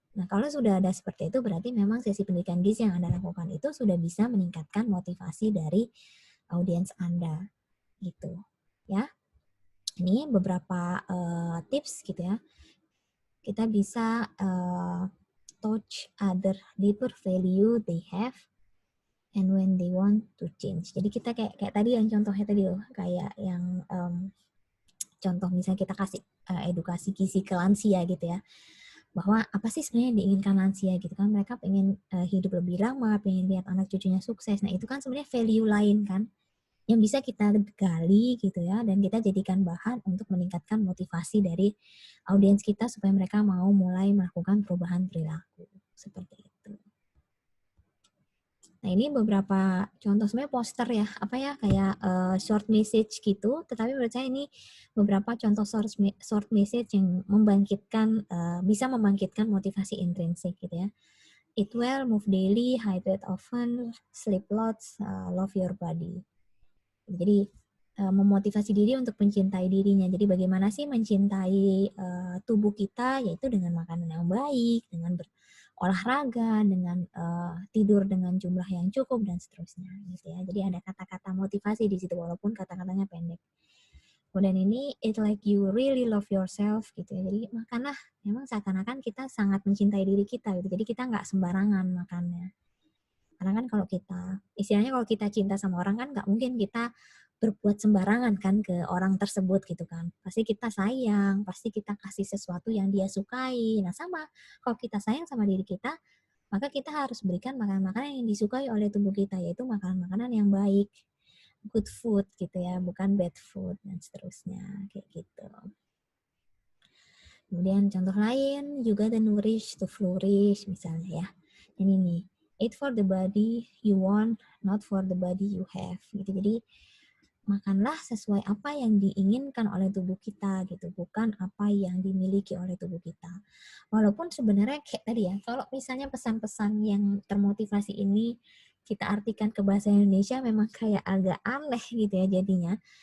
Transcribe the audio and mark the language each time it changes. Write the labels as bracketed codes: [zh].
[id] Nah, kalau sudah ada seperti itu, berarti memang sesi pendidikan gizi yang Anda lakukan itu sudah bisa meningkatkan motivasi dari audiens Anda. Gitu. Ya. Ini beberapa tips gitu ya. Kita bisa [en] touch other deeper value they have and when they want to change. [id] Jadi kita kayak tadi yang contohnya tadi loh, kayak yang contoh misalnya kita kasih edukasi gizi ke lansia gitu ya, bahwa apa sih sebenarnya yang diinginkan lansia gitu kan, mereka pengen hidup lebih lama, pengen lihat anak cucunya sukses. Nah itu kan sebenarnya value lain kan, yang bisa kita gali gitu ya, dan kita jadikan bahan untuk meningkatkan motivasi dari audiens kita supaya mereka mau mulai melakukan perubahan perilaku seperti itu. Nah ini beberapa contoh sebenarnya poster ya, apa ya, kayak short message gitu, tetapi menurut saya ini beberapa contoh short message yang membangkitkan, bisa membangkitkan motivasi intrinsik gitu ya. [en] Eat well, move daily, hydrate often, sleep lots, love your body. [id] Jadi memotivasi diri untuk mencintai dirinya. Jadi bagaimana sih mencintai tubuh kita, yaitu dengan makanan yang baik, dengan olahraga, dengan tidur dengan jumlah yang cukup dan seterusnya gitu ya. Jadi ada kata-kata motivasi di situ walaupun kata-katanya pendek. Kemudian ini [en] it like you really love yourself [id] gitu ya. Jadi makanlah memang seakan-akan kita sangat mencintai diri kita gitu. Jadi kita nggak sembarangan makannya. Karena kan kalau kita, istilahnya kalau kita cinta sama orang kan nggak mungkin kita berbuat sembarangan kan ke orang tersebut gitu kan. Pasti kita sayang, pasti kita kasih sesuatu yang dia sukai. Nah sama, kalau kita sayang sama diri kita, maka kita harus berikan makanan-makanan yang disukai oleh tubuh kita, yaitu makanan-makanan yang baik, good food gitu ya, bukan bad food dan seterusnya, kayak gitu. Kemudian contoh lain juga [en] the nourish to flourish [id] misalnya ya. Ini nih, [en] eat for the body you want, not for the body you have. [id] Gitu. Jadi makanlah sesuai apa yang diinginkan oleh tubuh kita gitu, bukan apa yang dimiliki oleh tubuh kita. Walaupun sebenarnya kayak tadi ya, kalau misalnya pesan-pesan yang termotivasi ini kita artikan ke bahasa Indonesia memang kayak agak aneh gitu ya jadinya.